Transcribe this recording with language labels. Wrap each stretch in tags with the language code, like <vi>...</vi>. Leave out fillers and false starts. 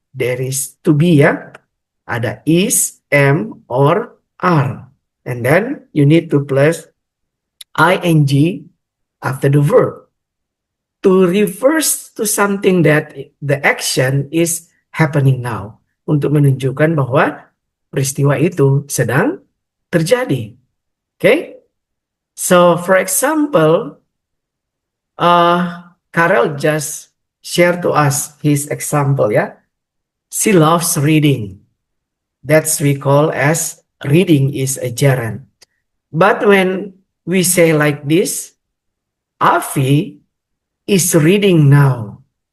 <en>There is to be, ya. Ada is, am, or are. And then you need to plus ing after the verb. To refers to something that the action is happening now.</en> <id>Untuk menunjukkan bahwa peristiwa itu sedang terjadi.</id> <en>Okay? So, for example, Karel just shared to us his example, yeah? She loves reading. That's we call as reading is a gerund. But when we say like this, Afi is reading now.</en>